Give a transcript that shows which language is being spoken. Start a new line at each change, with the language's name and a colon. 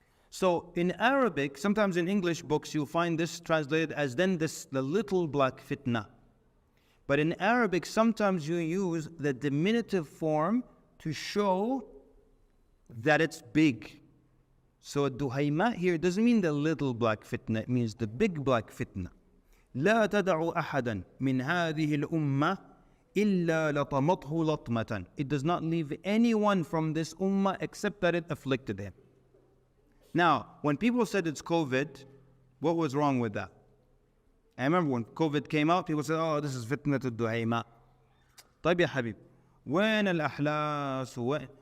English: So in Arabic, sometimes in English books, you'll find this translated as then the little black fitna. But in Arabic, sometimes you use the diminutive form to show that it's big. So الدهيماء here doesn't mean the little black fitna, it means the big black fitna.
Arabic: لا تدع أحدا من هذه الأمة إلا لطمته لطمة.
English: It does not leave anyone from this ummah except that it afflicted him. Now, when people said it's COVID, what was wrong with that? I remember when COVID came out, people said, oh, this is fitnat al-duhayma.
Arabic: طيب يا حبيب, وين الأحلاس?